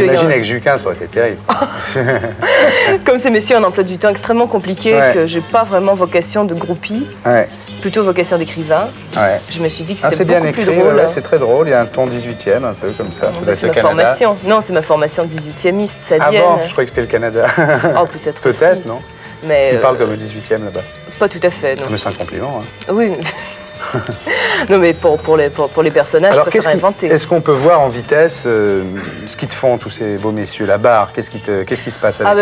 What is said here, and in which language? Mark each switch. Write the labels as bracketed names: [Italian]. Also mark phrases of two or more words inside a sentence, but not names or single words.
[French] J'imagine avec Juquin, ça aurait été terrible. Comme ces messieurs ont un emploi du temps extrêmement compliqué, que j'ai pas vraiment vocation de groupie, plutôt vocation d'écrivain. Je me suis dit que c'était beaucoup plus drôle. Ouais, c'est très drôle, il y a un ton 18e, un peu comme ça. Ça doit être le Canada. Formation. Non, c'est ma formation de 18e-iste, sadienne. Ah bon, je croyais que c'était le Canada. Oh, peut-être aussi. Peut-être, non? Mais parce qu'ils parlent comme le 18e là-bas. Pas tout à fait, non. Mais c'est un compliment, hein. Oui, mais... Non, mais pour les personnages, alors, je préfère inventer. Est-ce qu'on peut voir en vitesse ce qu'ils te font, tous ces beaux messieurs? La Barre, qu'est-ce qui se passe avec